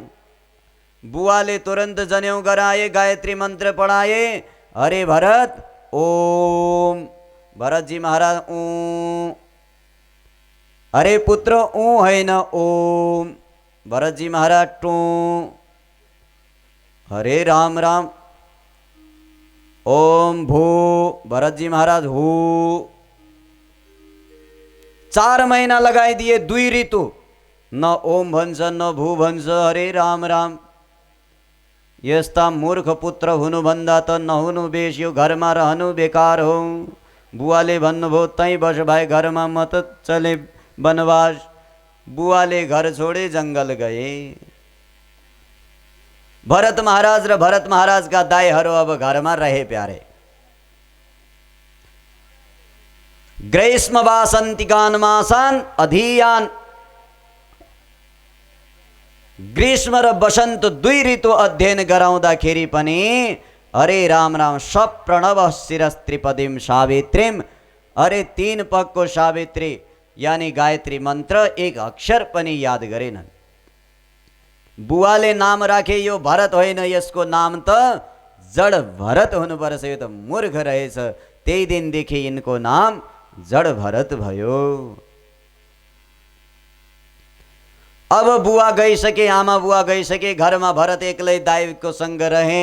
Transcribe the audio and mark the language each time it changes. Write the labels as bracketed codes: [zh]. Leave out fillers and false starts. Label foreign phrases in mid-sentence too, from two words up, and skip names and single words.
[ne] बुवाले तुरन्त जनेऊ गराए, गायत्री मन्त्र पढाए। अरे भरत ओम। भरतजी महाराज ऊ। अरे पुत्र ऊ होइन ओम। भरतजी महाराज टू। हरे राम राम ओम भू। भरतजी महाराज हू। 4 महिना लगाइदिए, 2 ऋतु। न ओम भन्छ न भू भन्छ। हरे राम राम। यस्ता मूर्ख पुत्र हुनुभन्दा त नहुनु बेस, यो घरमा रहनु बेकार हो। बुवाले भन्नुभयो तै बस भाइ घरमा, म त चले वनवास। बुवाले घर छोडे जङ्गल गए। भरत महाराज र भरत महाराजका दाइहरू अब घरमा रहे प्यारे। [sa] ग्रीष्म वासन्तिकान् मासान् अधीयान्। [ne] ग्रीष्म र वसन्त 2 ऋतु अध्ययन गराउँदाखेरि पनि अरे राम राम [sa] सप्रणव शिरस्त्रिपदीं सावित्रीम। [ne] अरे 3 पगको सावित्री यानी गायत्री मन्त्र 1 अक्षर पनि याद गरेनन्। बुवाले नाम राखे यो भरत होइन, यसको नाम त जड भरत हुनुपर्छ, यो त मूर्ख रहेछ। त्यही दिनदेखि यिनको नाम जड भरत भयो। अब बुवा गइसके, आमा बुवा गइसके, घरमा भरत एक्लै दाइको सँग रहे।